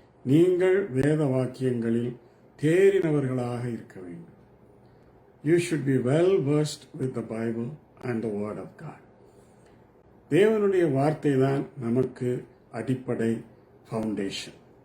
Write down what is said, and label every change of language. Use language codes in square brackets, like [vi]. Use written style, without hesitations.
[ta] நீங்கள் வேத வாக்கியங்களில் தேறினவர்களாக இருக்க வேண்டும். [en] You should be well versed with the Bible and the Word of God. [ta] தேவனுடைய வார்த்தை தான் நமக்கு அடிப்படை ஃபவுண்டேஷன்.